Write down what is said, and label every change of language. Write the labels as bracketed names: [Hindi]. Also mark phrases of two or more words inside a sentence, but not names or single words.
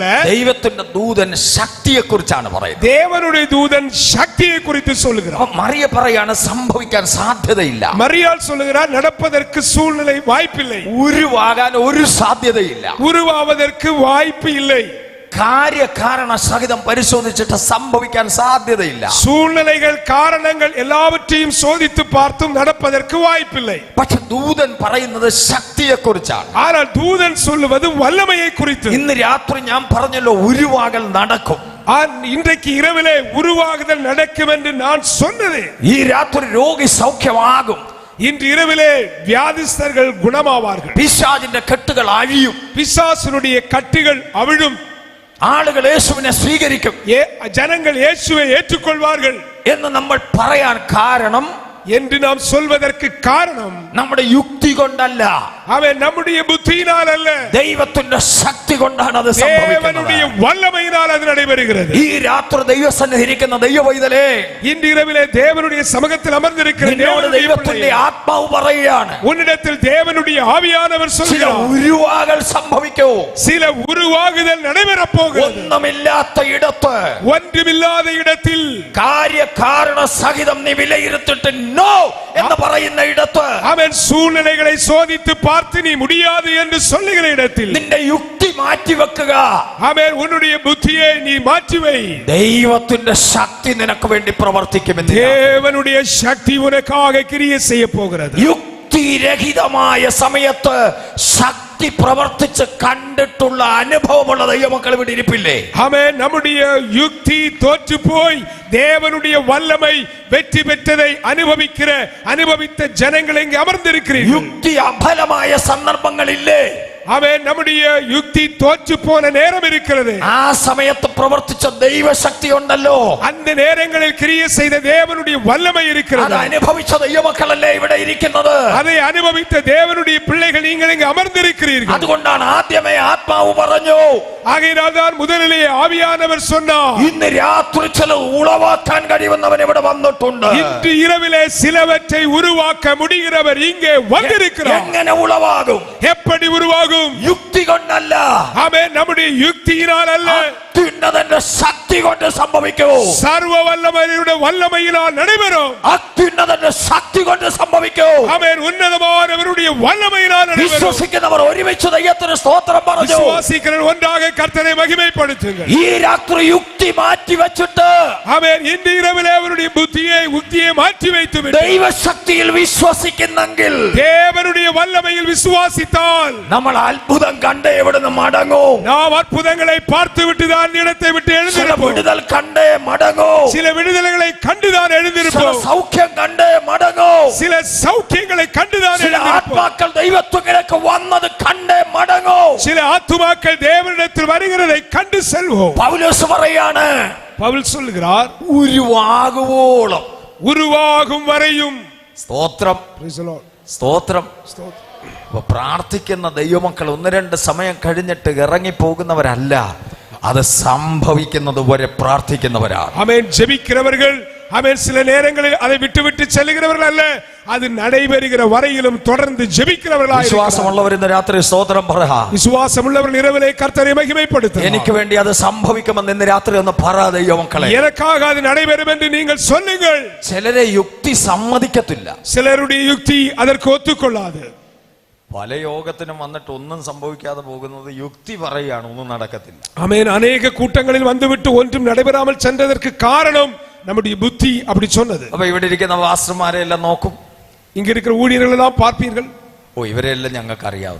[Malayalam] ദൈവത്തിന്റെ ദൂതൻ ശക്തിയെ കുറിച്ചാണ് പറയുന്നത്. [Tamil] தேவனுடைய தூதன் சக்தியை குறித்து சொல்லுகிறார். [Malayalam] മറിയ പറയാണ് സംഭവിക്കാൻ സാധ്യതയില്ല. [Tamil] மரியாள் சொல்லுகிறார், நடப்பதற்கு சூழ்நிலை வாய்ப்பில்லை, [Malayalam] ഉരുവാകാൻ ഒരു സാധ്യതയില്ല, [Tamil] உருவாவதற்கு வாய்ப்பு இல்லை. [Malayalam] കാര്യകാരണ സഹിതം പരിശോധിച്ചിട്ട് സംഭവിക്കാൻ സാധ്യതയില്ല. [Tamil] சூழ்நிலைகள் காரணங்கள் எல்லாவற்றையும் சோதித்து பார்த்தும் நடப்பதற்கு வாய்ப்பில்லை. [Malayalam] പക്ഷെ ദൂതൻ പറയുന്നത് ശക്തിയെ കുറിച്ചാണ്. [Tamil] ஆனால் தூதன் சொல்லுவது வல்லமையை குறித்து. [Malayalam] ഇന്ന് രാത്രി ഞാൻ പറഞ്ഞല്ലോ, ഉരുവാകൽ നടക്കും. [Tamil] இன்றைக்கு இரவிலே உருவாகுதல் நடக்கும் என்று நான் சொன்னது. [Malayalam] ഈ രാത്രി രോഗി സൗഖ്യമാകും. [Tamil] இன்று இரவிலே வியாதிஸ்தர்கள் குணமாவார்கள். [Malayalam] പിശാചിന്റെ കെട്ടുകൾ അഴിയും. [Tamil] பிசாசினுடைய கட்டுகள் அவிழும். [Malayalam] ആളുകൾ യേശുവിനെ സ്വീകരിക്കും. [Tamil] ஜனங்கள் இயேசுவை ஏற்றுக்கொள்வார்கள் [Malayalam] എന്ന് നമ്മൾ പറയാൻ കാരണം [Tamil] என்று நாம் சொல்வதற்கு காரணம் [Malayalam] നമ്മുടെ യുക്തി കൊണ്ടല്ല, [Tamil] அவன் நம்முடைய புத்தியினால் அல்ல, [Malayalam] ദൈവത്തിന്റെ ശക്തി കൊണ്ടാണ് അത് [Tamil] தேவனுடைய [Malayalam] സംഭവിക്കുന്നത്. [Tamil] வல்லமையினால் அது நடைபெறுகிறது. [Malayalam] ഈ രാത്രി ദൈവസന്നിധിയിൽ ഇരിക്കുന്ന ദൈവപൈതലേ, [Tamil] இன்று இரவிலே தேவனுடைய சமூகத்தில் அமர்ந்திருக்கிற [Malayalam] നിന്നോട് [Tamil] தேவனுடைய [Malayalam] ദൈവത്തിന്റെ [Tamil] பிள்ளையே, [Malayalam] ആത്മാവ് പറയുകയാണ്, [Tamil] உன்னிடத்தில் தேவனுடைய ஆவியானவர் [Malayalam] ചില [Tamil] சொல்கிறார், [Malayalam] ഉരുവാകൽ സംഭവിക്കൂ. [Tamil] சில உருவாகுதல் நடைபெறப் போகிறது. [Malayalam] ഒന്നുമില്ലാത്ത ഇടത്ത് [Tamil] ஒன்றுமில்லாத இடத்தில் [Malayalam] കാര്യകാരണ സഹിതം നീ വിലയിരുത്തിട്ട് നോ എന്ന് പറയുന്ന ഇടത്ത്, [Tamil] அவன் சூழ்நிலைகளை சோதித்து பார்த்து நீ முடியாது என்று சொல்லுகிற இடத்தில் [Malayalam] നിന്റെ യുക്തി മാറ്റിവെക്കുക. [Tamil] அவன் உன்னுடைய புத்தியை நீ மாற்றிவை. [Malayalam] ദൈവത്തിന്റെ ശക്തി നിനക്ക് വേണ്ടി പ്രവർത്തിക്കുമെന്ന്. [Tamil] தேவனுடைய சக்தி உனக்காக கிரியை செய்ய போகிறது. [Malayalam] യുക്തിരഹിതമായ സമയത്ത് ശക്തി പ്രവർത്തിച്ച് കണ്ടിട്ടുള്ള അനുഭവമുള്ള ദൈവമക്കൾ ഇവിടെ ഇരിപ്പില്ലേ? [Tamil] அவன் நம்முடைய யுக்தி தோற்று போய் தேவனுடைய வல்லமை வெற்றி பெற்றதை அனுபவித்த ஜனங்கள் இங்கே அமர்ந்திருக்கிறீர்கள். [Malayalam] യുക്തി അഫലമായ സന്ദർഭങ്ങളില്ലേ? [Tamil] அவன் நம்முடைய யுக்தி தோற்று போன நேரம் இருக்கிறது. [Malayalam] ആ സമയത്ത് പ്രവർത്തിച്ച ദൈവശക്തി ഉണ്ടല്ലോ, [Tamil] அந்த நேரங்களில் கிரியை செய்த தேவனுடைய வல்லமை [Malayalam] അത് [Tamil] இருக்கிறது. [Malayalam] അനുഭവിച്ച ദൈവമക്കളല്ലേ ഇവിടെ ഇരിക്കുന്നത്? [Tamil] அதை அனுபவித்த தேவனுடைய பிள்ளைகள் நீங்கள் இங்கு அமர்ந்திருக்கிறீர்கள். [Malayalam] അതുകൊണ്ടാണ് ആദ്യമേ ആത്മാവ് പറഞ്ഞു, [Tamil] ஆகையினால்தான் முதலிலே ஆவியானவர் சொன்னார், [Malayalam] ഇന്ന് രാത്രി ചില ഉളവാക്കാൻ കഴിയുന്നവൻ ഇവിടെ വന്നിട്ടുണ്ട്. [Tamil] இன்று இரவிலே சிலவற்றை உருவாக்க முடிகிறவர் இங்கே வந்திருக்கிறார். [Malayalam] എങ്ങനെ ഉളവാകും? [Tamil] எப்படி உருவாகும்? [Malayalam] യുക്തി കൊണ്ടല്ല, [Tamil] ஆமென். நம்முடைய யுக்தியினால் அல்ல, [Malayalam] അത്യുന്നതന്റെ ശക്തി കൊണ്ട് സംഭവിക്കൂ. [Tamil] சர்வ வல்லமையுடைய வல்லமையினால் நடைபெறும். [Malayalam] അത്യുന്നതന്റെ ശക്തി കൊണ്ട് സംഭവിക്കൂ. [Tamil] ஆமென். உன்னதமானவருடைய வல்லமையினால் நடைபெறும். [Malayalam] വിശ്വസിക്കുന്നവർ ഒരുമിച്ച് ദൈവത്തിന് സ്തോത്രം പറഞ്ഞു. [Tamil] விசுவாசிக்கிறவர்கள் ஒன்றாக கர்த்தரை மகிமைப்படுத்துங்கள். [Malayalam] ഈ രാത്രി യുക്തി മാറ്റി വെച്ചിട്ട് [Tamil] ஆமென். இன்று இரவிலே அவருடைய யுக்தியை மாற்றி வைத்து விட்டு [Malayalam] ദൈവശക്തിയിൽ വിശ്വസിക്കുന്നെങ്കിൽ, [Tamil] தேவனுடைய வல்லமையில் விசுவாசித்தால் [Malayalam] നമ്മൾ അത്ഭുതം കണ്ട് എവിടുന്ന് മടങ്ങും? [Tamil] நாம் அற்புதங்களை பார்த்து விட்டுதான் இடத்தை விட்டு [Malayalam] ചില [Tamil] எழுந்திருப்போம். [Malayalam] വിടുതൽ കണ്ടേ മടങ്ങും. [Tamil] சில விடுதலைகளை கண்டுதான் [Malayalam] ചില [Tamil] எழுந்திருப்போம். [Malayalam] സൗഖ്യം കണ്ടേ മടങ്ങും. [Tamil] சில சௌக்கியங்களை கண்டுதான் [Malayalam] ചില [Tamil] எழுந்திருப்போம். [Malayalam] ആത്മാക്കൾ ദൈവത്തിലേക്ക് വന്നത് കണ്ടേ മടങ്ങും. [Tamil] சில ஆத்துமாக்கள் தேவனிடத்தில் வருகிறதை கண்டு செல்வோம். [Malayalam] പൗലോസ് പറയാണ്, [Tamil] பவுல் சொல்கிறார், [Malayalam] ഉരുവാകുവോളം. [Tamil] உருவாகும் வரையும். [Malayalam] സ്തോത്രം, [English] Praise the Lord. [Malayalam] സ്തോത്രം. അപ്പൊ പ്രാർത്ഥിക്കുന്ന ദൈവമക്കൾ ഒന്ന് രണ്ട് സമയം കഴിഞ്ഞിട്ട് ഇറങ്ങിപ്പോകുന്നവരല്ല, അത് സംഭവിക്കുന്നത് വരെ പ്രാർത്ഥിക്കുന്നവരാണ്. [Tamil] ஆமென். ஜெபிக்கிறவர்கள், ஆமென், சில நேரங்களில் அதை விட்டு செல்லுகிறவர்கள் அல்ல, அது நடைபெறுகிற வரையிலும் தொடர்ந்து ஜெபிக்கிறவர்களாக இருக்கிறார்கள். [Malayalam] വിശ്വാസമുള്ളവർ ഇന്ന് രാത്രി സ്തോത്രം പറ. [Tamil] விசுவாசமுள்ளவர்கள் இரவிலே கர்த்தரை மகிமைப்படுத்துங்கள். [Malayalam] എനിക്ക് വേണ്ടി അത് സംഭവിക്കുമെന്ന് ഇന്ന് രാത്രി ഒന്ന് പറ ദൈവമക്കളെ. [Tamil] எனக்காக அது நடைபெறும் என்று நீங்கள் சொல்லுங்கள். [Malayalam] ചിലരെ യുക്തി സമ്മതിക്കത്തില്ല. [Tamil] சிலருடைய யுக்தி அதற்கு ஒத்துக்கொள்ளாது. [Malayalam] പല യോഗത്തിനും വന്നിട്ട് ഒന്നും സംഭവിക്കാതെ പോകുന്നത് യുക്തി പറയുകയാണ്, ഒന്നും നടക്കത്തില്ല. [Tamil] ஆமென். அநேக கூட்டங்களில் வந்துவிட்டு ஒன்றும் நடைபெறாமல் சென்றதற்கு காரணம் நம்முடைய புத்தி அப்படி சொன்னது. [Malayalam] അപ്പൊ ഇവിടെ ഇരിക്കുന്ന പാസ്റ്റർമാരെ എല്ലാം നോക്കും, [Tamil] இங்க இருக்கிற ஊழியர்கள் எல்லாம் பார்ப்பீர்கள், [Malayalam] ഓ ഇവരെല്ലാം ഞങ്ങൾക്ക് അറിയാവുന്ന,